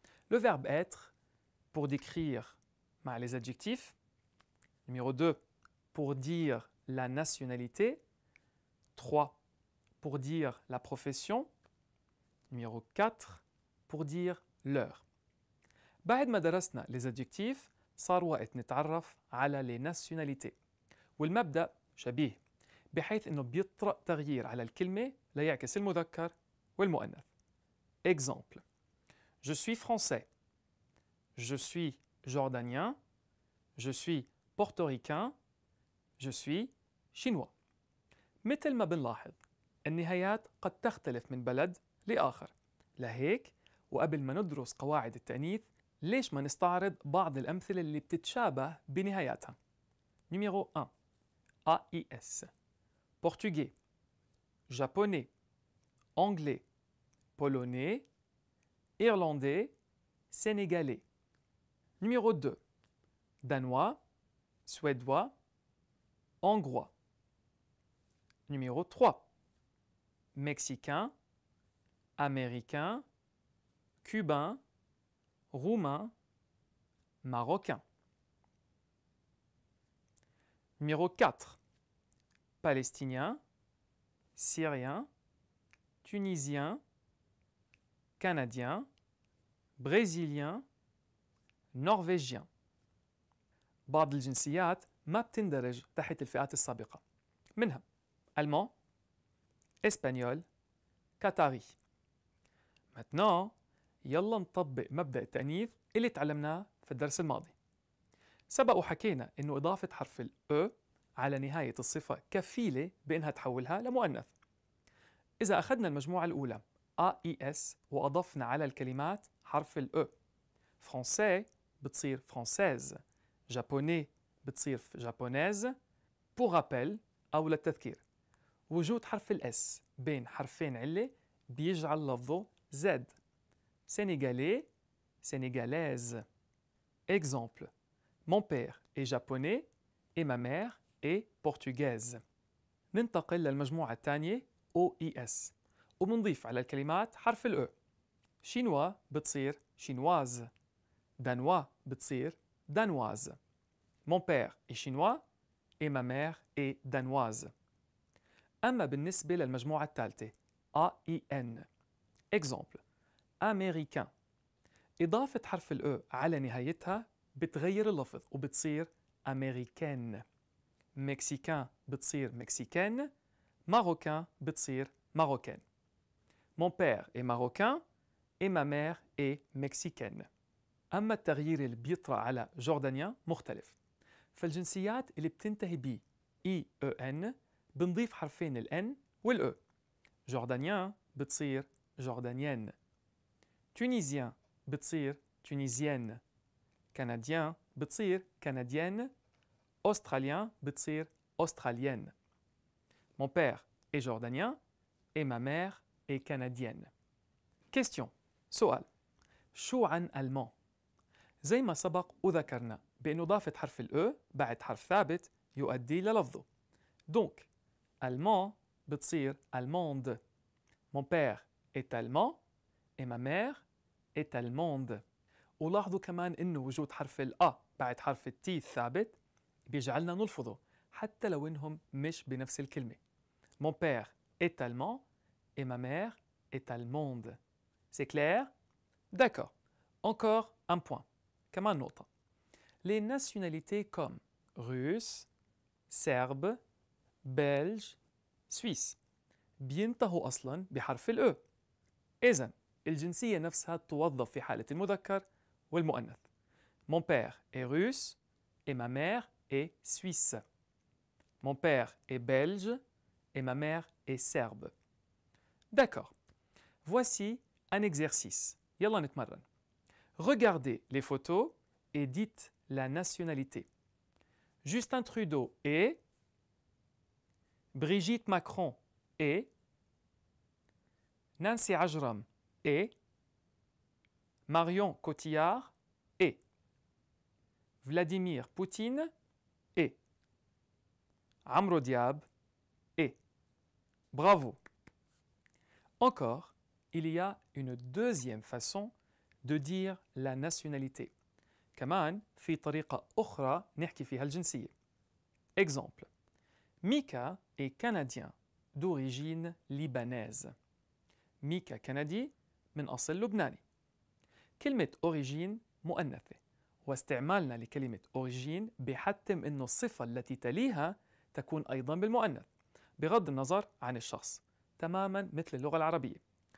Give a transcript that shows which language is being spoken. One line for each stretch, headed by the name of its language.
French: Le verbe être pour décrire les adjectifs. Numéro 2, pour dire la nationalité. 3, pour dire la profession. Numéro 4, pour dire l'heure.
Arabic: بعد ما درسنا
French: les adjectifs
Arabic: صار وقت نتعرف على
French: les nationalités.
Arabic: والمبدأ شبيه بحيث انه بيطرأ تغيير على الكلمة ليعكس المذكر والمؤنث.
French: Exemple. Je suis français. Je suis jordanien. Je suis portoricain. Je suis chinois.
Arabic: مثل ما بنلاحظ النهايات قد تختلف من بلد لآخر. لهيك وقبل ما ندرس قواعد التأنيث ليش ما نستعرض بعض الأمثلة اللي بتتشابه بنهاياتها.
French: Numéro 1. AIS. Portugais, japonais, anglais, polonais, irlandais, sénégalais. Numéro 2. Danois, suédois, hongrois. Numéro 3. Mexicain, américain, cubain, roumain, marocain. Numéro 4. Palestinien, syrien, tunisien, canadien, brésilien, norvégien.
Arabic: بعض الجنسيات ما بتندرج تحت الفئات السابقة. منها ألمان، إسبانيول، قطري.
French: Maintenant,
Arabic: يلا نطبق مبدأ التأنيث اللي تعلمناه في الدرس الماضي. سبق وحكينا إنه إضافة حرف ال E على نهاية الصفة كفيلة بإنها تحولها لمؤنث. إذا أخذنا المجموعة الأولى AIS وأضفنا على الكلمات حرف ال E. فرنسي بتصير فرانسيز، جابوني بتصير جابونيز.
French: pour rappel
Arabic: أو للتذكير، وجود حرف ال S بين حرفين علة بيجعل لفظه Z.
French: sénégalais, sénégalaise. Exemple. Mon père est japonais et ma mère est portugaise.
Arabic: ننتقل للمجموعة الثانية OES وبنضيف على الكلمات حرف ال E. شينوا بتصير شينواز. دانوا بتصير دانواز.
French: Mon père est chinois et ma mère est danoise.
Arabic: أما بالنسبة للمجموعة الثالثة AIN.
French: Exemple. américain.
Arabic: إضافة حرف ال E على نهايتها بتغير اللفظ وبتصير américaine.
French: mexicain
Arabic: بتصير
French: mexicaine. marocain بتصير marocaine. Mon père est marocain et ma mère est mexicaine.
Arabic: أما التغيير اللي بيطرأ على جوردانيا مختلف. فالجنسيات اللي بتنتهي ب EN بنضيف حرفين ال N وال E. جوردانيان بتصير جوردانيenne.
French: tunisien
Arabic: بتصير
French: tunisienne. canadien بتصير canadienne. australien
Arabic: بتصير
French: australienne. Mon père est jordanien et ma mère est canadienne. Question.
Arabic: سؤال. شو عن ألمان؟ زي ما سبق وذكرنا بأن إضافة حرف ال E بعد حرف ثابت يؤدي للفظه.
French: Donc, allemand
Arabic: بتصير
French: allemande. Mon père est allemand et ma mère est allemande.
Arabic: ولاحظوا كمان إنه وجود حرف ال A بعد حرف ال T الثابت بيجعلنا نلفظه حتى لو إنهم مش بنفس الكلمة.
French: Mon père est allemand et ma mère est allemande. C'est clair? D'accord. Encore un point.
Arabic: كمان نقطة.
French: Les nationalités comme russe, serbe, belge, suisse
Arabic: بينتهوا أصلاً بحرف ال E. إذن الجنسية نفسها توظف في حالة المذكر والمؤنث.
French: Mon père est russe et ma mère est suisse. Mon père est belge et ma mère est serbe. D'accord. Voici un exercice.
Arabic: يلا نتمرن.
French: Regardez les photos et dites la nationalité. Justin Trudeau est, Brigitte Macron est, Nancy Ajram est, Marion Cotillard est. Vladimir Poutine est. Amro Diab est. Bravo. Encore, il y a une deuxième façon de dire la nationalité.
Arabic: كمان في طريقة أخرى نحكي فيها الجنسية.
French: Exemple. Mika est canadien d'origine libanaise.
Arabic: Mika كندي من أصل لبناني. كلمة origine مؤنثة، واستعمالنا لكلمة origine بيحتم إنه الصفة التي تليها تكون أيضا بالمؤنث بغض النظر عن الشخص، تماما مثل اللغة العربية.